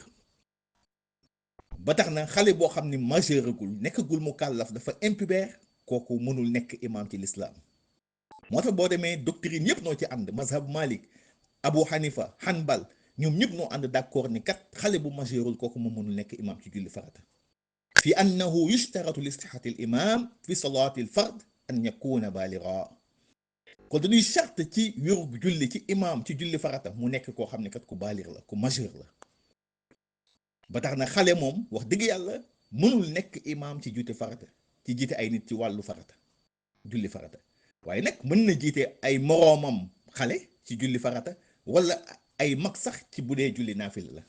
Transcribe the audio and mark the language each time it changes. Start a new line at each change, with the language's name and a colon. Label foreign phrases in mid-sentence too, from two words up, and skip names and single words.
Wolof: ba tax na xale boo xam ni majeuragul, nekkagul mu kàllaf, dafa impubère, kooku mënul nekk imaam ci lislaam. moo tax boo demee doctrine yépp noo ci ànd, mazhab Malik, Abu Hanifa, Hanbal, ñoom ñëpp noo ànd d'accord ni kat xale bu majeurul kooku moom mënul nekk imaam ci julli farata.
Arabic: فيه أنه يشترط لصحة الإمام في صلاة الفرض أن يكون بالغا.
Wolof: kon dañuy charte ci wéru julli ci imaam ci julli farata mu nekk koo xam ne kat ku baalir la, ku majeur la. ba tax na xale moom wax dëgg yàlla mënul nekk imaam ci jiite farata, ci jiite ay nit ci wàllu farata, julli farata. waaye nag mën na jiite ay moroomam xale ci julli farata, wala ay mag sax ci bu dee julli naafila la.